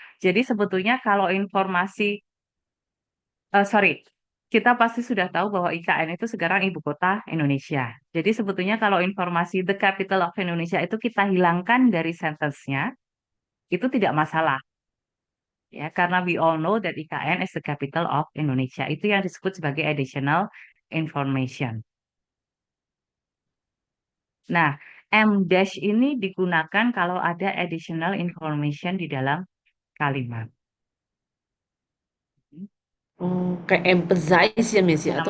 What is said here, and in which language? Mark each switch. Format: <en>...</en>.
<id>Jadi sebetulnya kalau informasi,</id> <en>sorry,</en> <id>kita pasti sudah tahu bahwa IKN itu sekarang ibu kota Indonesia. Jadi sebetulnya kalau informasi</id> <en>the capital of Indonesia</en> <id>itu kita hilangkan dari sentence-nya, itu tidak masalah. Ya, karena</id> <en>we all know that IKN is the capital of Indonesia.</en> <id>Itu yang disebut sebagai</id> <en>additional information.</en> <id>Nah, M dash ini digunakan kalau ada</id> <en>additional information</en> <id>di dalam kalimat. Oh, kayak</id> <en>emphasize</en> <id>ya, Miss ya, atau</id>